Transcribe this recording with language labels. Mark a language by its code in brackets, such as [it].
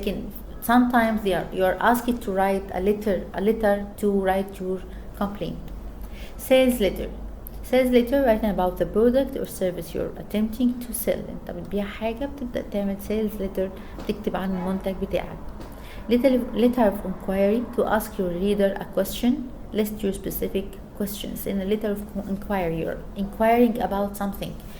[en] لكن sometimes you are asked to write a letter to write your complaint. Sales letter writing about the product or service you're attempting to sell. [ar] انت بتبيع حاجة بتبدأ تعمل [en] sales letter [ar] تكتب عن المنتج بتاعك. [en] Letter of inquiry to ask your reader a question. List your specific questions. In a letter of inquiry, you're inquiring about something.